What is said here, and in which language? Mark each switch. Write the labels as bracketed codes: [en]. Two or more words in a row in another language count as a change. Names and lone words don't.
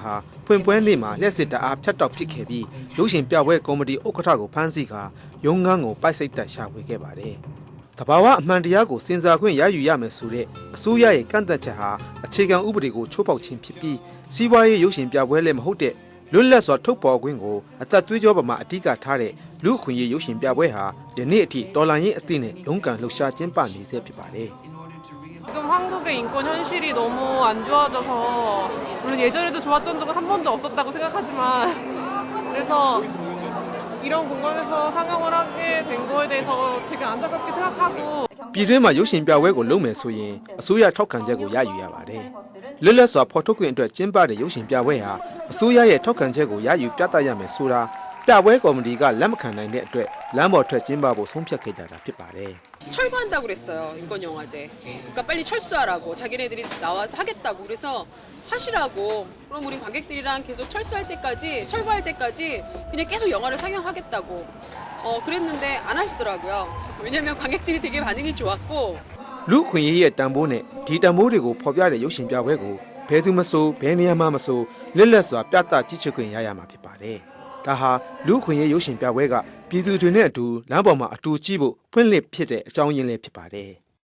[my] ဟာဖွင့်ပွဲနေ့မှာလက်စစ်တအားဖြတ်တောက်ဖြစ်ခဲ့ပြီးရုပ်ရှင်ပြပွဲကော်မတီဥက္ကဋ္ဌကိုဖမ်းဆီးကာရုံးခန်းကိုပိုက်စိတ်တက်ရှာဖွေခဲ့ပါတယ်။တဘာဝအမှန်တရားကိုစင်ဆာခွင့်ရယူရမယ်ဆိုတဲ့အစိုးရရဲ့ကန့်သတ်ချက်ဟာအခြေခံဥပဒေကိုချိုးဖောက်ခြင်းဖြစ်ပြီးစီးပွားရေးရုပ်ရှင်ပြပွဲလည်းမဟုတ်တဲ့လွတ်လပ်စွာထုတ်ပေါ်ခွင့်ကိုအသက်သွေးကြောပမာအဓိကထားတဲ့လူအခွင့်အရေးရုပ်ရှင်ပြပွဲဟာဒီနေ့အထိတော်လှန်ရေးအသည့်နဲ့ရုန်းကန်လှုပ်ရှားကျင်းပနေဆဲဖြစ်ပါတယ်။ [ko] 지금 한국의 인권 현실이 너무 안 좋아져서 물론 예전에도 좋았던 적은 한 번도 없었다고 생각하지만 그래서 이런 공간에서 상영을 하게 된 거에 대해서 되게 안타깝게 생각하고 [my] ပြည်တွင်းမှာရုပ်ရှင်ပြပွဲကိုလုပ်မယ်ဆိုရင်အစိုးရထောက်ခံချက်ကိုရယူရပါတယ်။လွတ်လပ်စွာဖော်ထုတ်ခွင့်အတွက်ကျင်းပတဲ့ရုပ်ရှင်ပြပွဲဟာအစိုးရရဲ့ထောက်ခံချက်ကိုရယူပြသရမယ်ဆိုတာပြပွဲကော်မတီကလက်မခံနိုင်တဲ့အတွက်လမ်းပေါ်ထွက်ကျင်းပဖို့ဆုံးဖြတ်ခဲ့ကြတာဖြစ်ပါတယ်။ [ko] 철거한다고 그랬어요. 인권영화제. 그러니까 빨리 철수하라고 자기네들이 나와서 하겠다고 그래서 하시라고. 그럼 우리 관객들이랑 계속 철수할 때까지 철거할 때까지 그냥 계속 영화를 상영하겠다고. 그랬는데 안 하시더라고요. 왜냐면 관객들이 되게 반응이 좋았고. [my] လူခွင့်ရေးရဲ့တန်ဖိုးနဲ့ဒီတန်ဖိုးတွေကိုဖော်ပြတဲ့ရုပ်ရှင်ပြပွဲကိုဘယ်သူမဆိုဘယ်နေရာမှမဆိုလက်လက်စွာပြသကြည့်ချခွင့်ရရမှာဖြစ်ပါတယ်။ဒါဟာလူခွင့်ရေးရုပ်ရှင်ပြပွဲကပြည်သူတွေနဲ့အတူလမ်းပေါ်မှာအတူကြည့်ဖို့ဖွင့်လှစ်ဖြစ်တဲ့အကြောင်းရင်းလည်းဖြစ်ပါတယ်။